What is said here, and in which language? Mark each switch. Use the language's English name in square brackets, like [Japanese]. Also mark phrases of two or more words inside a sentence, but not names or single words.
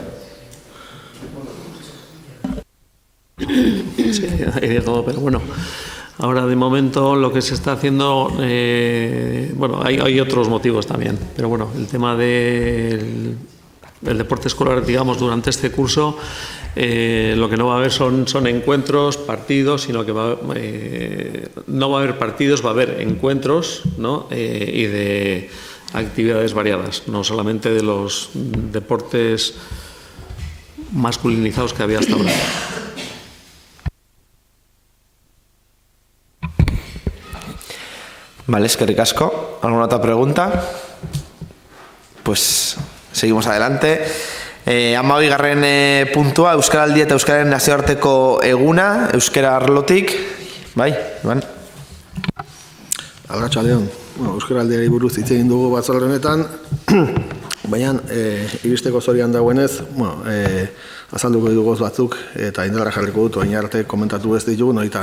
[Spanish] Sí, hay de todo, pero bueno, ahora de momento lo que se está haciendo, bueno, hay otros motivos también, pero bueno, el tema del deporte escolar, digamos, durante este curso, lo que no va a haber son encuentros, partidos, sino que no va a haber partidos, va a haber encuentros, ¿no? Y de actividades variadas, no solamente de los deportes masculinizados que había hasta ahora. Vale, [Basque] eskerrik asko. [Spanish] ¿Alguna otra pregunta? Pues seguimos adelante. [Basque] 12. puntua, Euskaraldi eta Euskararen nazioarteko eguna, Euskara arlotik. Bai, Iban. Arratsaldeon. Bueno, Euskaraldiari buruz hitz egin dugu batzorde honetan, baina iristeko zorian dagoenez, bueno, azalduko dugu batzuk eta indarra jarriko dut, orain arte komentatu ez ditugu noitan.